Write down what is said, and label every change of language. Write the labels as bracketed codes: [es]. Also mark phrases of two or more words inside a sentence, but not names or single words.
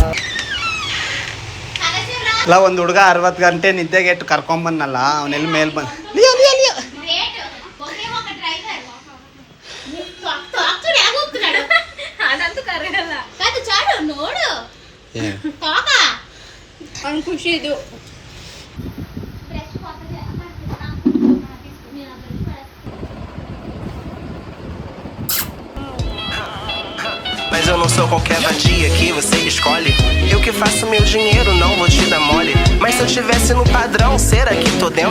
[kn] ಇಲ್ಲ ಒಂದು ಹುಡುಗ 60 ಗಂಟೆ ನಿದ್ದೆಗೆಟ್ಟು ಕರ್ಕೊಂಬನ್ನಲ್ಲ, ಅವನೆಲ್ಲಿ ಮೇಲೆ ಬಂದು ಖುಷಿ ಇದು. [pt] Mas eu não sou qualquer vadia que você escolhe. Eu que faço meu dinheiro, não vou te dar mole. Mas se eu tivesse no padrão, será que tô dentro?